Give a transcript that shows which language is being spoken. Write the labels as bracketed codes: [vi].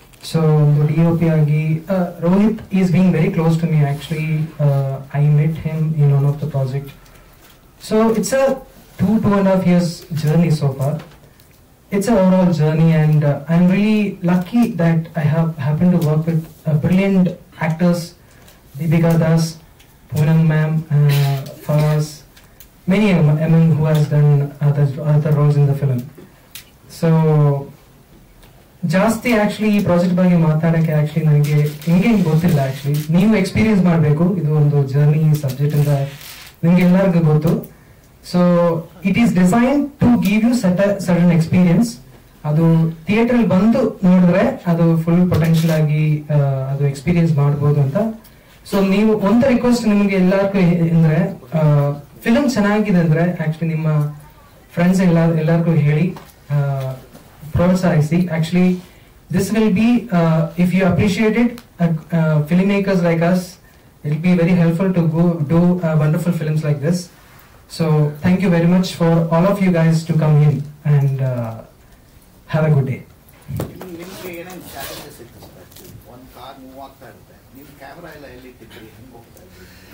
[en] so [kn] ಒಂದು DOP ಆಗಿ [en] Rohit is being very close to me. Actually I met him in one of the project. So it's a 2.5 years journey so far. It's an overall journey, and I'm really lucky that I have happened to work with brilliant actors, Deepika Das, Poonam ma'am, Fawaz, many who has done other roles in the film. [kn] So, ಜಾಸ್ತಿ actually ಈ project ಬಗ್ಗೆ ಮಾತಾಡಕ್ಕೆ actually ನನಗೆ ಹಿಂಗೆ ಗೊತ್ತಿಲ್ಲ. Actually ನೀವು experience ಮಾಡಬೇಕು. ಇದು ಒಂದು ಜರ್ನಿ ಸಬ್ಜೆಕ್ಟ್ ಅಂತ ನಿಮ್ಗೆ ಎಲ್ಲರಿಗೂ ಗೊತ್ತು. [en] So it is design to give you certain experience. [kn] ಅದು ಥಿಯೇಟರ್ ಅಲ್ಲಿ ಬಂದು ನೋಡಿದ್ರೆ ಅದು ಫುಲ್ ಪೊಟೆನ್ಶಿಯಲ್ ಆಗಿ ಅದು ಎಕ್ಸ್ಪೀರಿಯನ್ಸ್ ಮಾಡಬಹುದು ಅಂತ. ಸೊ ನೀವು ಒಂದು ರಿಕ್ವೆಸ್ಟ್ ನಿಮ್ಗೆ ಎಲ್ಲರಿಗೂ ಅಂದ್ರೆ ಫಿಲ್ಮ್ ಚೆನ್ನಾಗಿದೆ ಅಂದ್ರೆ ಆಕ್ಚುಲಿ ನಿಮ್ಮ ಫ್ರೆಂಡ್ಸ್ ಎಲ್ಲರಿಗೂ ಹೇಳಿ ಪ್ರೋತ್ಸಾಹಿಸಿ. [en] Actually this will be if you appreciate it, film makers like us, it will be very helpful to go do wonderful films like this. So thank you very much for all of you guys to come in and have a good day. [kn] ನಿಮಗೆ ಏನೇನು challenges ಇತ್ತು sir? ಒಂದು car move ಆಗ್ತಾ ಇರುತ್ತೆ, ನೀವು camera ಎಲ್ಲ ಎಲ್ಲಿ ಇಟ್ಟಿದ್ದೀರಿ, ಹೆಂಗೆ ಹೋಗ್ತಾ ಇದ್ದೀರಿ?